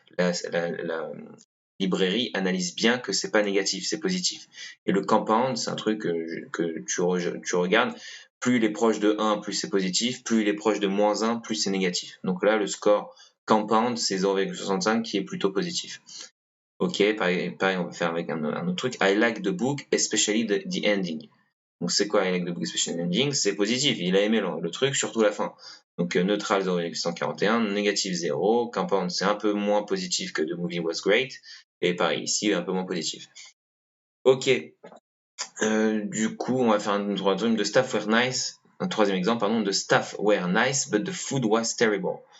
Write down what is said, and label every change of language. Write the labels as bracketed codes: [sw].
[fr] La librairie analyse bien que c'est pas négatif, c'est positif. Et le compound, c'est un truc que tu regardes. Plus il est proche de 1, plus c'est positif. Plus il est proche de moins 1, plus c'est négatif. Donc là, le score compound, c'est 0,65 qui est plutôt positif. Ok, pareil, on va faire avec un autre truc. [en] I like the book, especially the ending. [fr] Donc c'est quoi [en] I like the book, especially the ending? [fr] C'est positif, il a aimé le truc, surtout la fin. Donc neutral 0,141, négatif 0, compound c'est un peu moins positif que [en] the movie was great, [fr] et pareil ici un peu moins positif. Ok, du coup on va faire un troisième [en] de staff were nice, un troisième exemple pardon, de staff were nice but the food was terrible.